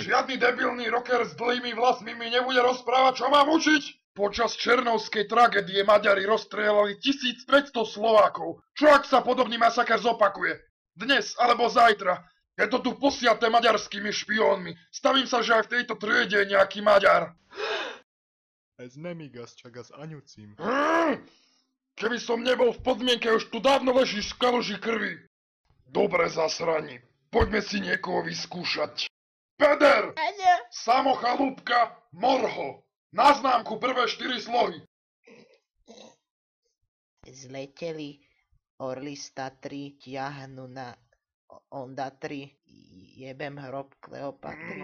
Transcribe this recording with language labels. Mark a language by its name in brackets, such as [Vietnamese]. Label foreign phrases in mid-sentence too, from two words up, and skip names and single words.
[Slovak] Žiadny debilný rocker s dlhými vlasmi mi nebude rozprávať, čo mám učiť! Počas černovskej tragédie Maďari rozstrieľali 1500 Slovákov. Čo ak sa podobný masaker zopakuje? Dnes alebo zajtra? Je to tu posiaté maďarskými špiónmi. Stavím sa, že aj v tejto triede je nejaký Maďar. [Hungarian] Ez nem igaz, csak az anyucím. [Slovak] Keby som nebol v podmienke, už tu dávno ležíš v kaluži krvi. Dobre zasrani. Poďme si niekoho vyskúšať. Peder! Áno. Samo chalúbka, morho. Na známku prvé 4 slohy. Zleteli orly z Tatry, ťahnu na Onda 3, jebem hrob Kleopatry.